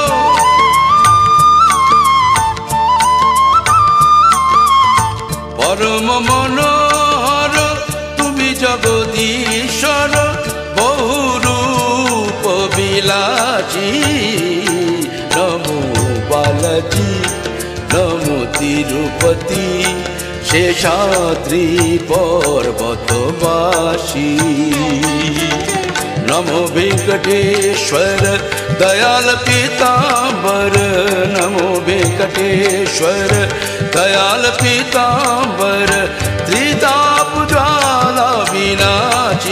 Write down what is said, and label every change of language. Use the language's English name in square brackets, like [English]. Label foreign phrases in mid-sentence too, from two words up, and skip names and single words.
[Bangla] পরম মনোহর তুমি জগদীশ্বর। বহুরূপ বিলাসী। [Hindi] नमो बालाजी नमो तिरुपति शेषाद्रि पर्वतवासी। नमो वेंकटेश्वर दयाल पीतांबर। नमो वेंकटेश्वर दयाल पीतांबर त्रिताप ज्वाला विनाशी।